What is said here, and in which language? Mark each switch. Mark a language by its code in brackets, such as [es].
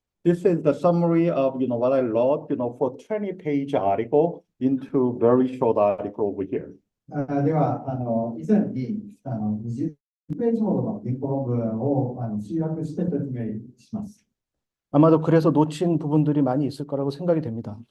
[en] This is the summary of what I wrote for 20-page article into very short article over here. [ja] では以前に20ページほどの原稿論文を集約して説明します。 [ko] 아마도 그래서 놓친 부분들이 많이 있을 거라고 생각이 됩니다.